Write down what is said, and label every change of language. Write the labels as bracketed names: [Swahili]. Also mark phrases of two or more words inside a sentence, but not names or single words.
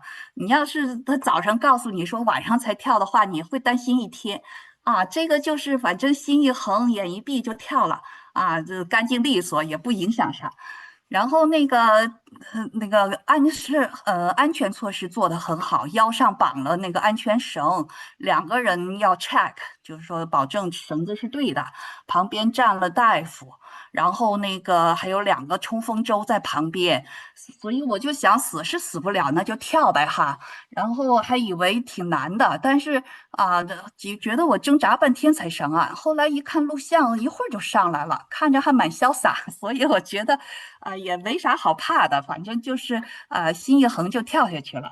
[Chinese] 你要是他早上告訴你說晚上才跳的話，你會擔心一天。這個就是反正心一橫，眼一閉就跳了就乾淨利索，也不影響啥。然後那個安全措施做得很好，腰上綁了那個安全繩，2個人要 check， 就是說保證繩子是對的，旁邊站了大夫，然後那個還有2個衝鋒舟在旁邊，所以我就想死是死不了，那就跳唄哈。然後還以為挺難的，但是覺得我掙扎半天才上岸，後來一看錄像，一會兒就上來了，看着還蠻瀟灑，所以我覺得也沒啥好怕的，反正就是心一橫就跳下去了。